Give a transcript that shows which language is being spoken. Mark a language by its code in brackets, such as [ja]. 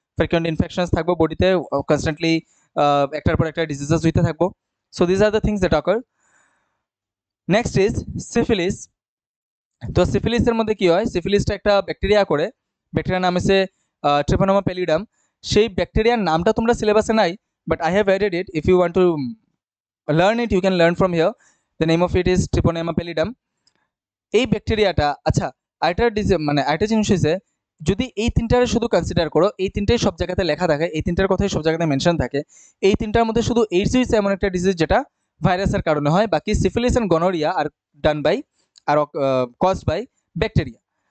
[bn] Frequent infections থাকবো বডিতে, constantly একটার পর একটা ডিজিজেস হইতে থাকবো। [en] So these are the things that occur. Next is syphilis. [bn] তো সিফিলিসের মধ্যে কি হয়? সিফিলিসটা একটা ব্যাকটেরিয়া করে, ব্যাকটেরিয়ার নাম হচ্ছে ট্রিপোনোমা প্যালিডাম। সেই ব্যাকটেরিয়ার নামটা তোমরা সিলেবাসে নাই, [en] But I have added it. If you want to learn it, you can learn from here. The name of it is Treponema pallidum. [bn] এই ব্যাকটেরিয়াটা, আচ্ছা আরেকটা মানে আরেকটা জিনিস হচ্ছে, যদি এই তিনটারে শুধু কনসিডার করো, এই তিনটাই সব জায়গাতে লেখা থাকে, এই তিনটার কথাই সব জায়গাতে মেনশন থাকে, এই তিনটার মধ্যে শুধু এইডস হচ্ছে এমন একটা ডিজিজ যেটা ভাইরাসের কারণে হয়। [en] বাকি syphilis and gonorrhoea are done by are caused by bacteria.